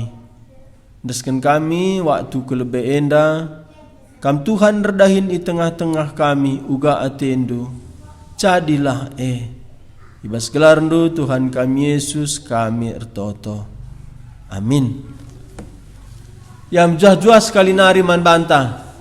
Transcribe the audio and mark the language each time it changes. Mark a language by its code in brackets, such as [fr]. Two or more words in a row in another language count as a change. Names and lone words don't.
[btx] Deskan kami waktu kelebe enda, kam Tuhan redahin di tengah-tengah kami uga atendu. Jadilah ibas gelarndu Tuhan kami Yesus kami ertoto. Amin. Yang jah-jua sekali nari man bantah.